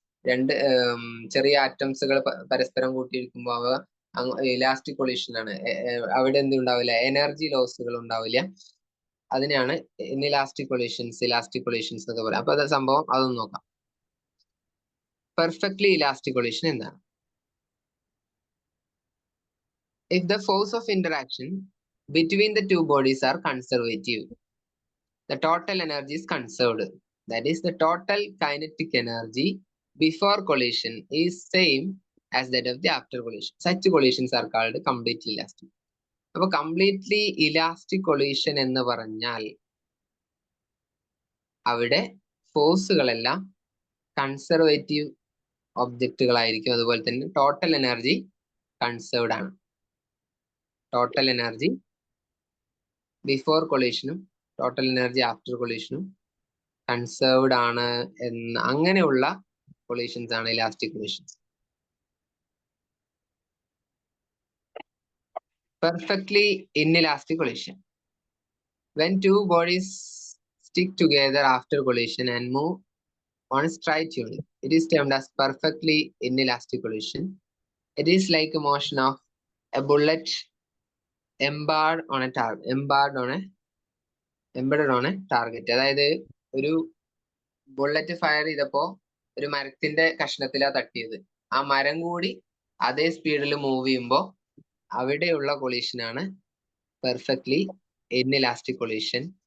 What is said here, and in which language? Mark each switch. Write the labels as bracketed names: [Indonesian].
[Malayalam] രണ്ട് ചെറിയ ആറ്റംസുകൾ പരസ്പരം കൂട്ടിയിരിക്കുമ്പോൾ അവ ഇലാസ്റ്റിക് കൊളീഷനാണ്. അവിടെ എന്തും ഉണ്ടാവില്ല, എനർജി ലോസുകൾ ഉണ്ടാവില്ല. അതിനെയാണ് ഇൻഇലാസ്റ്റിക് കൊളീഷൻസ്, ഇലാസ്റ്റിക് കൊളീഷൻസ് എന്നൊക്കെ പറയാം. അപ്പൊ അത് സംഭവം അതൊന്നും നോക്കാം. പെർഫെക്റ്റ്ലി ഇലാസ്റ്റിക് കൊളീഷൻ എന്താണ്? [English] If the force of interaction between the two bodies are conservative, the total energy is conserved. That is, the total kinetic energy before collision is same as that of the after collision. Such collisions are called completely elastic. അപ്പൊ completely elastic collision എന്ന് പറഞ്ഞാൽ അവിടെ ഫോഴ്സുകളെല്ലാം conservative ഒബ്ജക്റ്റുകളായിരിക്കും. അതുപോലെ തന്നെ total energy conserved ആണ്. Total energy before കൊളീഷനും ടോട്ടൽ എനർജി ആഫ്റ്റർ കൊളീഷനും കൺസേർവ്ഡ് ആണ് എന്ന്, അങ്ങനെയുള്ള കൊളീഷൻസ് ആണ് elastic collisions. Perfectly inelastic collision. When two bodies stick together after collision and move on straight unit, it is termed as perfectly inelastic collision. It is like a motion of a bullet embedded on a target. Embedded on a target. [Malayalam] അതായത് ഒരു bullet fire ചെയ്തപ്പോ ഒരു മരത്തിന്റെ കഷ്ണത്തിലാണ് തട്ടിയത്. ആ മരം കൂടി അതേ സ്പീഡിൽ മൂവ് ചെയ്യുമ്പോൾ അവിടെയുള്ള കൊളീഷനാണ് പെർഫെക്റ്റ്ലി ഇൻഇലാസ്റ്റിക് കൊളീഷൻ.